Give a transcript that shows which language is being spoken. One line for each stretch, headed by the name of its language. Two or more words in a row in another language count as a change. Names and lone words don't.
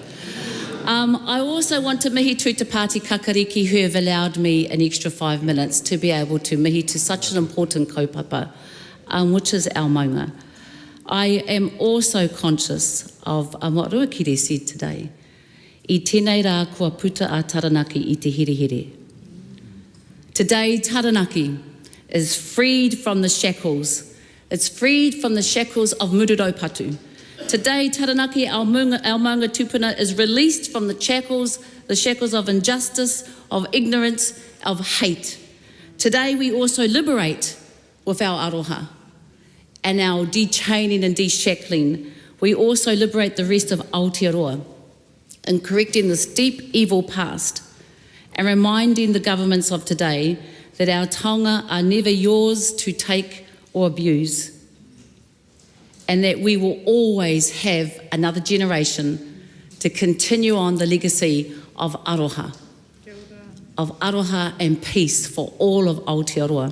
English: I also want to mihi to Te Pāti Kakariki who have allowed me an extra 5 minutes to be able to mihi to such an important kaupapa, which is our maunga. I am also conscious of what Ruakire said today.
Māori: I tēnei rā kua puta a Taranaki I te here.
English: Today, Taranaki is freed from the shackles. It's freed from the shackles of Mururopatu. Today, Taranaki, our
Māori: maunga tupuna,
English: is released from the shackles of injustice, of ignorance, of hate. Today, we also liberate with our aroha and our de-chaining and de-shackling. We also liberate the rest of Aotearoa in correcting this deep evil past and reminding the governments of today that our taonga are never yours to take or abuse, and that we will always have another generation to continue on the legacy of aroha and peace for all of Aotearoa.